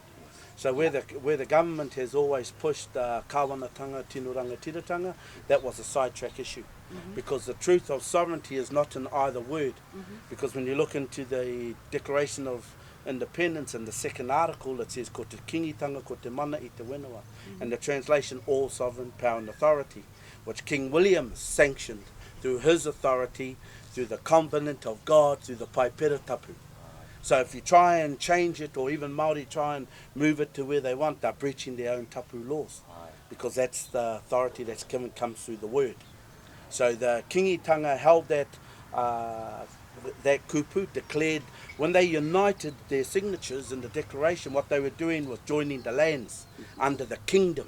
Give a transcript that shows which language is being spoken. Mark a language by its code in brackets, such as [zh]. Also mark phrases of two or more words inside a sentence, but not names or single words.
[en] So where the government has always pushed [mi] kāwanatanga, Tino Rangatiratanga, [en] that was a sidetrack issue. Because the truth of sovereignty is not in either word. Because when you look into the Declaration of Independence in the second article, it says [mi] ko te kingitanga, ko te mana I te whenua. [en] And the translation, all sovereign power and authority, which King William sanctioned through his authority, through the covenant of God, through the [mi] paipera tapu. [en] So if you try and change it, or even Māori try and move it to where they want, they're breaching their own tapu laws, because that's the authority that's given, comes through the word. So the kingitanga held that that kupu, declared when they united their signatures in the declaration, what they were doing was joining the lands under the kingdom.